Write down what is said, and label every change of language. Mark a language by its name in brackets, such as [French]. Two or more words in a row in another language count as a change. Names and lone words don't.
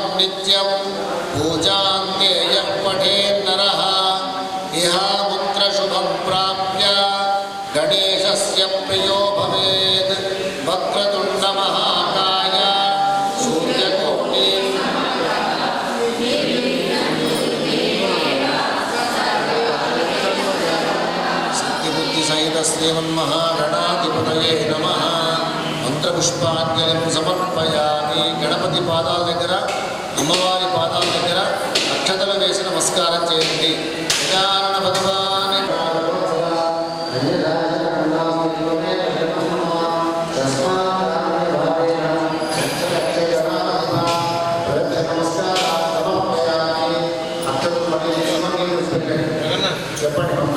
[Sanskrit] नित्यं पूजान्ते यः पठेन्नरः इहामुत्रशुभं प्राप्य गणेशस्य प्रियो भवेत् वक्रतुण्डमहाकाय सूर्यकोटि सिद्धिबुद्धिसहित श्रीमन्महागणाधिपतये नमः మంత్రపుష్పాంజలిం సమర్పయామి. [Telugu] గణపతి పాదాల దగ్గర అమ్మవారి పాదాల దగ్గర అక్షతలు వేసి నమస్కారం చేయండి. గజానన భగవాని చెప్పండి.